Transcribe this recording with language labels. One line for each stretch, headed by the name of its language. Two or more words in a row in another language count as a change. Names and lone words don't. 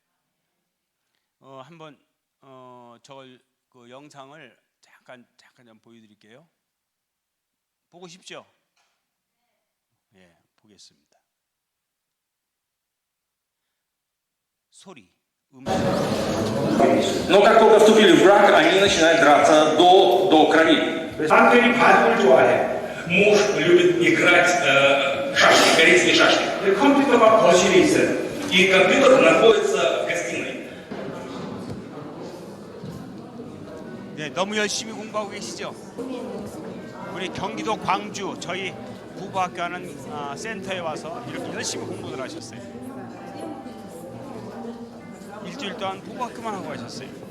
Korean: 한번 저걸 그 영상을 잠깐 좀 보여드릴게요. 보고 싶죠? 예, 보겠습니다. 소리,
Russian: Но как только вступили в брак, они начинают драться до крови.
Korean: 남편이 바둑을 좋아해.
Russian: Муж любит играть шашки, корейские шашки.
Korean: 컴퓨터가 거실에 있어요.
Russian: И компьютер находится в гостиной.
Korean: 네, 너무 열심히 공부하고 계시죠? 우리 경기도 광주 저희 부부학교 하는 센터에 와서 이렇게 열심히 공부를 하셨어요. 일주일 동안 부부학교만 하고 가셨어요.